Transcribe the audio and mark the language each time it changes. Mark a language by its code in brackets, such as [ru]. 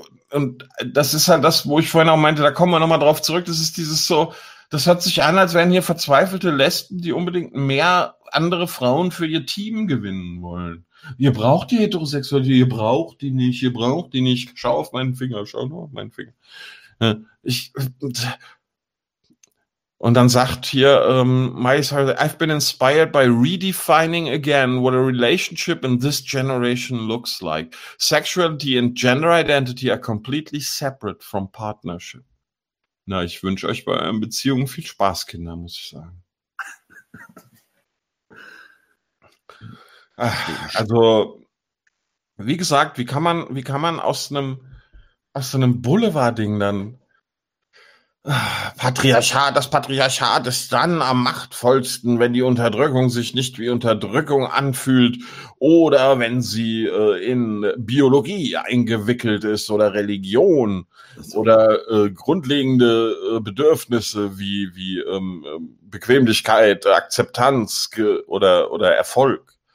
[de] Und das ist halt das, wo ich vorhin auch meinte, da kommen wir nochmal drauf zurück, das ist dieses so, das hört sich an, als wären hier verzweifelte Lesben, die unbedingt mehr andere Frauen für ihr Team gewinnen wollen. Ihr braucht die Heterosexualität, ihr braucht die nicht, ihr braucht die nicht. Schau auf meinen Finger, schau nur auf meinen Finger. Und dann sagt hier, [en] I've been inspired by redefining again what a relationship in this generation looks like. Sexuality and gender identity are completely separate from partnership. [de] Na, ich wünsche euch bei euren Beziehungen viel Spaß, Kinder, muss ich sagen. Also, wie gesagt, wie kann man aus einem Boulevard-Ding dann Patriarchat, das Patriarchat ist dann am machtvollsten, wenn die Unterdrückung sich nicht wie Unterdrückung anfühlt oder wenn sie in Biologie eingewickelt ist oder Religion oder grundlegende Bedürfnisse wie Bequemlichkeit, Akzeptanz oder Erfolg.